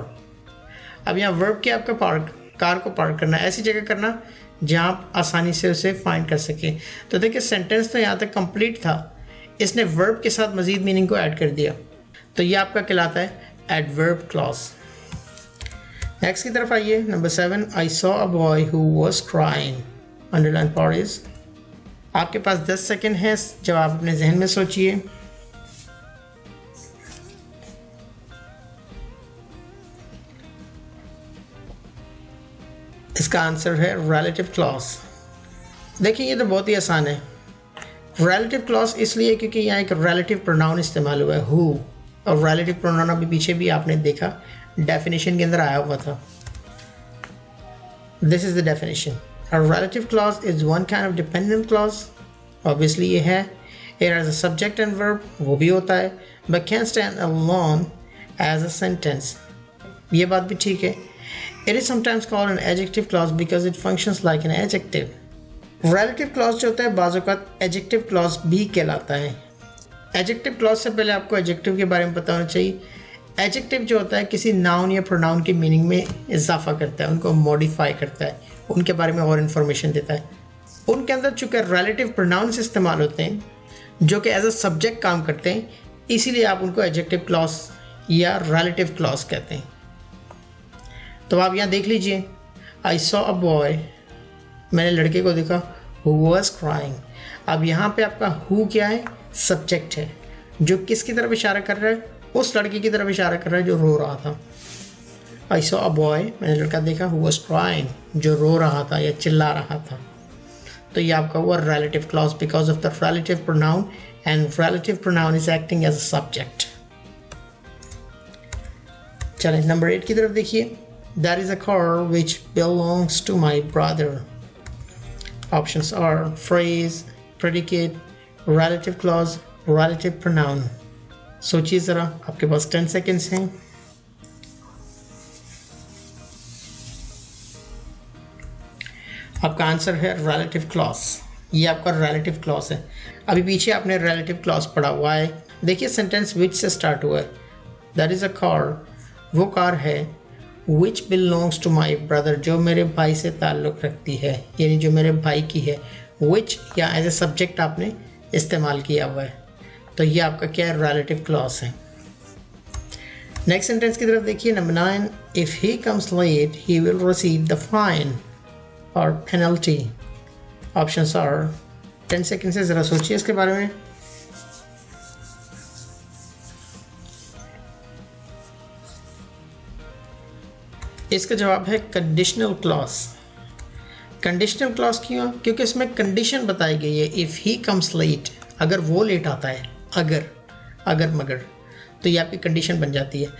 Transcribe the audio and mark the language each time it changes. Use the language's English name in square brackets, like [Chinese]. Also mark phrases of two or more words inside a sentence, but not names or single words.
[Urdu] اب یہاں ورب کیا آپ کا پارک، کار کو پارک کرنا، ایسی جگہ کرنا جہاں آپ آسانی سے اسے فائنڈ کر سکیں. تو دیکھیے سینٹینس تو یہاں تک کمپلیٹ تھا، اس نے ورب کے ساتھ مزید میننگ کو ایڈ کر دیا، تو یہ آپ کا کہلاتا ہے [English] adverb clause. [Urdu] نیکسٹ کی طرف آئیے، نمبر 7, [English] I saw a boy who was crying. Underline part is, [Urdu] آپ کے پاس 10 سیکنڈ ہے، جب آپ اپنے ذہن میں سوچیے. اس کا آنسر ہے [English] relative clause. [Urdu] دیکھیے یہ تو بہت ہی آسان ہے. [English] relative clause [Urdu] اس لیے کیونکہ یہاں ایک [English] relative pronoun [Urdu] استعمال ہوا ہے، ہو، اور [English] relative pronoun [Urdu] ابھی پیچھے بھی آپ نے دیکھا ڈیفینیشن کے اندر آیا ہوا تھا. [English] This is the definition, a relative clause is one kind of dependent clause. Obviously [Urdu] یہ ہے, [English] it has a subject and verb, [Urdu] وہ بھی ہوتا ہے, [English] but can stand alone as a sentence, [Urdu] یہ بات بھی ٹھیک ہے. [English] It is sometimes called an adjective clause because it functions like an adjective. Relative clause [Urdu] جو ہوتا ہے بعض اوقات [English] adjective clause [Urdu] بھی کہلاتا ہے. [English] Adjective clause [Urdu] سے پہلے آپ کو adjective کے بارے میں پتا ہونا چاہیے. Adjective جو ہوتا ہے کسی noun یا pronoun کے meaning میں اضافہ کرتا ہے، ان کو modify کرتا ہے، ان کے بارے میں اور information دیتا ہے. ان کے اندر چونکہ [English] relative pronouns [Urdu] استعمال ہوتے ہیں جو کہ [English] as a subject [Urdu] کام کرتے ہیں، اسی لیے آپ ان کو [English] adjective clause [Urdu] یا [English] relative clause [Urdu] کہتے ہیں. تو آپ یہاں دیکھ لیجیے, [English] I saw a boy, [Urdu] میں نے لڑکے کو دیکھا, [English] who was crying. [Urdu] اب یہاں پہ آپ کا ہو کیا ہے، سبجیکٹ ہے، جو کس کی طرف اشارہ کر رہا ہے، اس لڑکے کی طرف اشارہ کر رہا ہے جو رو رہا تھا. [English] I saw a boy, [Urdu] میں نے لڑکا دیکھا, [English] who was crying, [Urdu] جو رو رہا تھا یا چلا رہا تھا. تو یہ آپ کا ہوا [English] relative clause because of the relative pronoun, and relative pronoun is acting as a subject. [Urdu] چلیں نمبر 8 کی طرف دیکھیے, [English] that is a car which belongs to my brother. Options are phrase, predicate, relative clause, relative pronoun. [Urdu] سوچیے ذرا، آپ کے پاس 10 seconds ہیں۔ آپ کا آنسر ہے [English] relative clause, [Urdu] یہ آپ کا [English] relative clause [Urdu] ہے. ابھی پیچھے آپ نے [English] relative clause [Urdu] پڑھا ہوا ہے۔ دیکھیے سینٹینس which سے اسٹارٹ ہوا ہے, [English] that is a car, [Urdu] وہ کار ہے, [English] which belongs to my brother, [Urdu] جو میرے بھائی سے تعلق رکھتی ہے، یعنی جو میرے بھائی کی ہے. which या [English] as a subject [Urdu] آپ نے استعمال کیا ہوا ہے، تو یہ آپ کا کیا ہے, [English] relative clause [Urdu] ہے. نیکسٹ سینٹینس کی طرف دیکھیے، نمبر 9, [English] if he comes late he will receive the fine or penalty. options are [Urdu] 10 سیکنڈ سے ذرا سوچیے اس کے بارے میں. اس کا جواب ہے [English] conditional clause. conditional clause [Urdu] کیوں? کیونکہ اس میں کنڈیشن بتائی گئی ہے, [English] if he comes late, [Urdu] اگر وہ لیٹ آتا ہے، اگر مگر، تو یہ آپ کی کنڈیشن بن جاتی ہے.